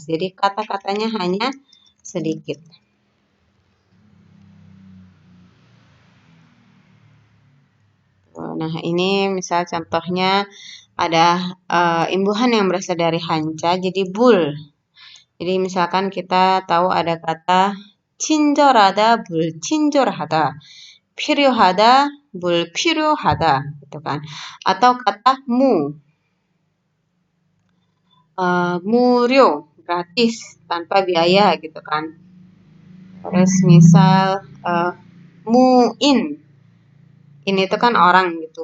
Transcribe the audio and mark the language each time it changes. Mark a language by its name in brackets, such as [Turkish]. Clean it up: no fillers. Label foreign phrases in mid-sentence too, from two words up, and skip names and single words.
[Indonesian] Jadi kata-katanya hanya sedikit. Nah, ini misal contohnya ada imbuhan yang berasal dari hanca, jadi bul. Jadi misalkan kita tahu ada kata [Korean] 친절하다, 불친절하다, 필요하다, 불필요하다, [Indonesian] gitu kan. Atau kata murio, gratis, tanpa biaya, gitu kan. Terus misal muin, ini itu kan orang gitu.